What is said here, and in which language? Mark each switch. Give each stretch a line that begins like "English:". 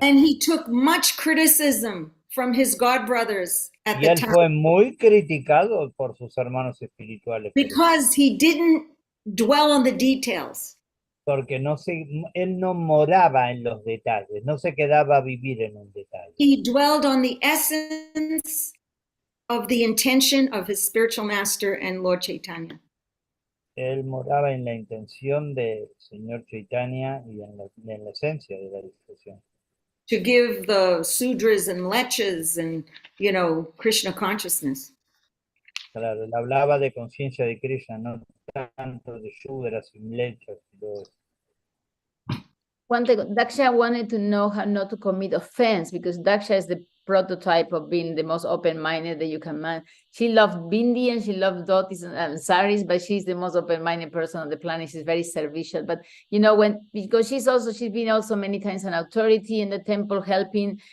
English: And he took much criticism from his God brothers at the time.
Spanish: Fue muy criticado por sus hermanos espirituales.
English: Because he didn't dwell on the details.
Spanish: Porque él no moraba en los detalles, no se quedaba a vivir en un detalle.
English: He dwelled on the essence of the intention of his spiritual master and Lord Chaitanya.
Spanish: Él moraba en la intención del Señor Chaitanya y en la esencia de la discusión.
English: To give the sudras and lechas and, Krishna consciousness.
Spanish: Claro, él hablaba de conciencia de Krishna, no tanto de sudras y lechas y todo eso.
English: Daksha wanted to know how not to commit offense, because Daksha is the prototype of being the most open-minded that you can manage. She loved Bindi and she loved dhotis and saris, but she's the most open-minded person on the planet. She's very servicial. But because she's been also many times an authority in the temple helping.